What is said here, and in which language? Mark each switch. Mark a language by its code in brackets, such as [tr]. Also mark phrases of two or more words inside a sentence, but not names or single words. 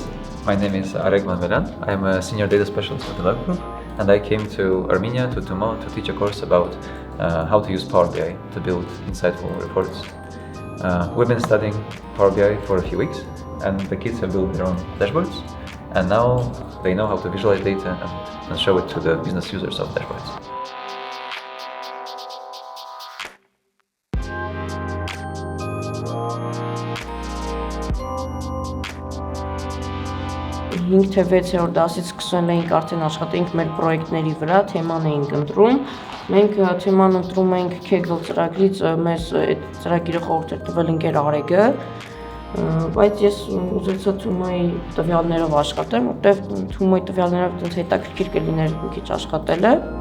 [en] My name is Areg Manvelyan. I am a senior data specialist at the lab group, and I came to Armenia, to Tumo, to teach a course about how to use Power BI to build insightful reports. We've been studying Power BI for a few weeks, and the kids have built their own dashboards, and now they know how to visualize data and show it to the business users of dashboards. [hy] Հինգ թե 6-րդ դասից սկսել էինք արդեն աշխատենք մեր պրոյեկտների վրա, թեման էինք ընտրում։ Մենք թեման ընտրում ենք Kaggle ծրագրից, մեզ այդ ծրագիրը խորհուրդ էր տվել ընկեր Areg-ը, բայց ես ուզեցա Թումոյի տվյալներով աշխատեմ, որտեղ Թումոյի տվյալներով այդպես հետաքրքիր կլիներ մի քիչ աշխատելը։